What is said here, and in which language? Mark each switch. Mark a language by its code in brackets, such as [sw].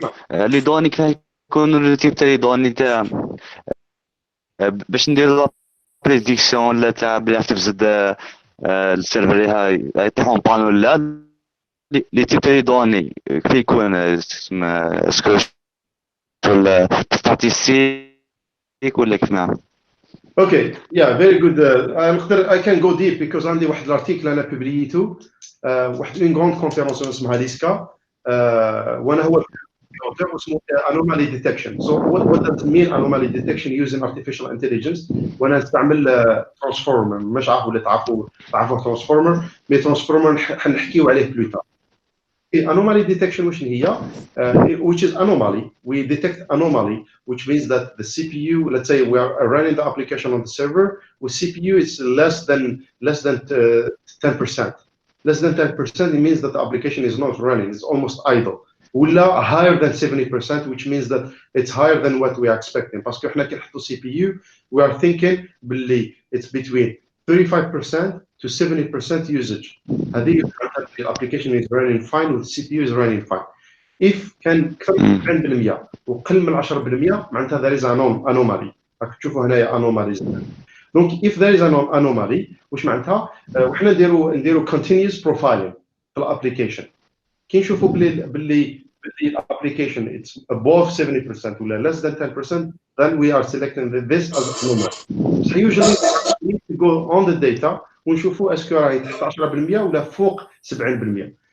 [fr] Les données [ar] كيف يكونوا لو تيب تاع لي دوني تاع باش ندير لا بريديكسيون ولا تاع بلا تفزد السيرفر اللي يطيحون بان ولا لي تيب تاع لي دوني كيف يكون تسمى سكوش ولا ستاتيستيك ولا كيف نعمل؟ [en] Okay, yeah, very good. I can go deep because [ar] عندي واحد الارتيكل انا ببليته واحد [fr] une grande conférence [ar] اسمها ليسكا وانا هو اسمه anomaly detection. [en] So what does it mean anomaly detection using artificial intelligence؟ [ar] وانا نستعمل transformer، مش عارف ولا تعرفوا transformer، [en] مي transformer [ar] حنحكيو عليه بلوتار. [en] Anomaly detection which هي which is anomaly. We detect anomaly, which means that the CPU, let's say we are running the application on the server, with CPU it's less than 10%. Less than 10% it means that the application is not running, it's almost idle. ولا higher than 70%, which means that it's higher than what we are expecting. [fr] Parce que [ar] احنا كي نحطوا [en] CPU we are thinking [ar] باللي [en] it's between 35% to 70% usage. [ar] هذه [en] the application is running fine with CPU is running fine. If [ar] كان اكثر من 90% وقل من 10% معناتها [en] there is an anomaly. [ar] راك تشوفوا هنايا [en] anomalies. [fr] Donc [en] if there is an anomaly [ar] واش معناتها وحنا نديروا [en] continuous profiling [ar] في الابليكيشن. كي نشوفوا باللي الابليكيشن [en] it's above 70% [ar] ولا [en] less than 10%, then we are selecting this as anomaly. So usually we need to go on the data [ar] ونشوفوا اسكو راهي تحت 10% ولا فوق 70%.